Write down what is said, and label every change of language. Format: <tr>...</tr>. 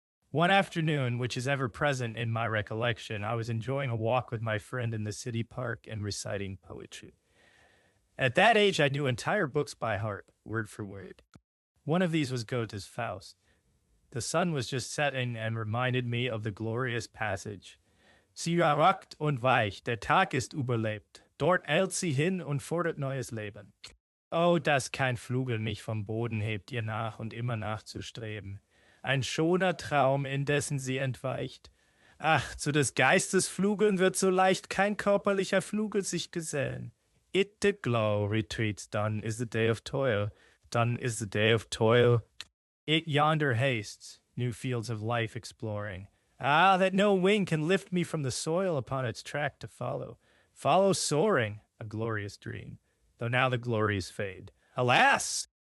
<en>One afternoon, which is ever present in my recollection, I was enjoying a walk with my friend in the city park and reciting poetry. At that age, I knew entire books by heart, word for word. One of these was Goethe's Faust. The sun was just setting and reminded me of the glorious passage.</en> <de>Sie rockt und weicht, der Tag ist überlebt. Dort eilt sie hin und fordert neues Leben. Oh, dass kein Flügel mich vom Boden hebt, ihr nach und immer nachzustreben. Ein schoner Traum, indessen sie entweicht. Ach, zu des Geistes Flügeln wird so leicht kein körperlicher Flügel sich gesellen.</de> <en>It the glow retreats, done is the day of toil. Done is the day of toil. It yonder hastes, new fields of life exploring. Ah, that no wing can lift me from the soil upon its track to follow. Follow soaring, a glorious dream, though now the glories fade. Alas!</en>